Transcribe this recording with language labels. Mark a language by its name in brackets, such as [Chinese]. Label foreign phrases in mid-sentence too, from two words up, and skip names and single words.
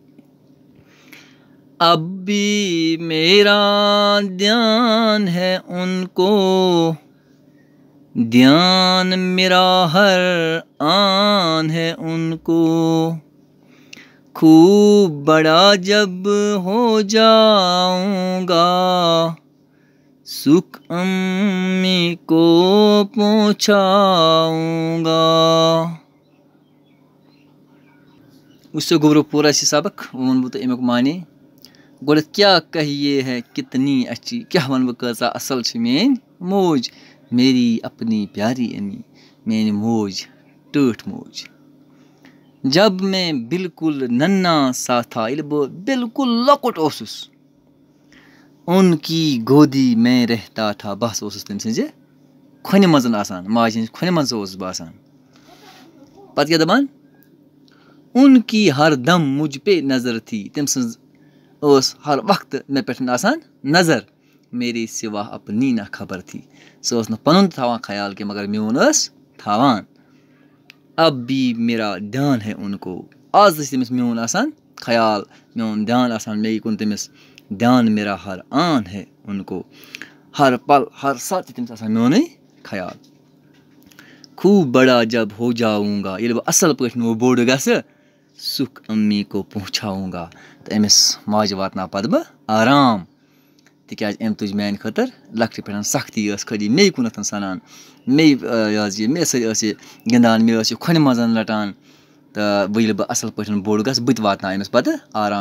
[Urdu] اب بھی میرا دھیان ہے ان کو دھیان میرا ہر آن ہے ان کو. خوب بڑا جب ہو جاؤں گا سکھ امی کو پہنچاؤں گا. [Kashmiri] وٕچھو گوٚبرو پوٗرٕ اَسہِ یہِ سبق. وۄنۍ ووٚنہٕ بہٕ تۄہہِ اَمیُک معنے. گۄڈٕنٮ۪تھ کیٛاہ [Urdu] کہیے ہے کتنی اچھی. [Kashmiri] کیٛاہ وَنہٕ بہٕ کۭژاہ اَصٕل چھِ میٛٲنۍ موج. [Urdu] میری اپنی پیاری امی [Kashmiri] میٛٲنۍ موج ٹٲٹھ موج. [Urdu] جب میں بالکل ننھا سا تھا [Kashmiri] ییٚلہِ بہٕ بالکل لۄکُٹ اوسُس [Urdu] ان کی گودی میں رہتا تھا [Kashmiri] بہٕ ہسا اوسُس تٔمۍ سٕنٛزِ کھۄنہِ منٛز آسان. ماجہِ ہِنٛزِ کھۄنہِ منٛز اوسُس بہٕ آسان. پتہٕ کیٛاہ دَپان [Urdu] ان کی ہر دم مجھ پے نظر تھی. [Kashmiri] تٔمۍ سٕنٛز ٲس ہر وقتہٕ مےٚ پٮ۪ٹھ آسان نظر. [Urdu] میرے سوا اپنی نہ خبر تھی. [Kashmiri] سۄ ٲس نہٕ پنُن تہِ تھاوان خیال کینٛہہ مگر میون ٲس تھاوان. [Urdu] اب بھی میرا دھیان ہے ان کو. [Kashmiri] آز تہِ چھِ تٔمِس میون آسان خیال میون دھیان آسان مے کُن تٔمِس. [Urdu] دھیان میرا ہر آن ہے ان کو. [Kashmiri] ہر پل ہر ساتہٕ چھِ تٔمِس آسان میونُے خیال. [Urdu] خوب بڑا جب ہو جاؤں گا [Kashmiri] ییٚلہِ بہٕ اَصٕل پٲٹھۍ نہٕ بوٚڑ گژھٕ [Urdu] سکھ امی کو پہنچاؤں گا [Kashmiri] تہٕ أمِس ماجہِ واتناو پتہٕ بہٕ آرام. تِکیٛازِ أمۍ تُج میٛانہِ خٲطرٕ لۄکٹہِ پٮ۪ٹھ سختی ٲس خٲلی مے کُنَتھ سنان. مے حظ یہِ مے سۭتۍ ٲس یہِ گِنٛدان مےٚ ٲس یہِ کھۄنہِ منٛز لَٹان. تہٕ وۄنۍ ییٚلہِ بہٕ اَصٕل پٲٹھۍ بوٚڑ گژھٕ بہٕ تہِ واتناو أمِس پَتہٕ آرام.